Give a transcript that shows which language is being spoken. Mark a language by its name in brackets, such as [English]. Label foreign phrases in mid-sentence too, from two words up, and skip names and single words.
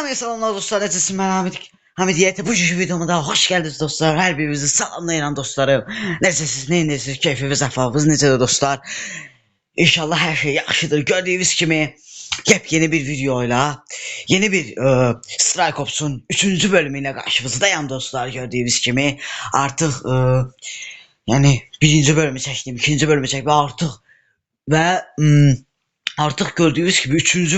[Azerbaijani] Salamlar dostlar, necəsiniz? Mən Hamid bu videomda [Turkish] hoş geldiniz [Azerbaijani] dostlar. Hər birinizi salamlayıram dostlarım. Necəsiniz? Neyiniz? Keyfiniz, əhvalınız necədir dostlar? İnşallah hər şey yaxşıdır. Gördüyünüz kimi yepyeni bir videoyla yeni bir Strike Ops'un 3. [Turkish] bölümüyle karşınızdayım dostlar. Gördüğünüz gibi artık yani birinci bölümü çektim, ikinci bölümü çektim ve artık gördüğünüz gibi 3.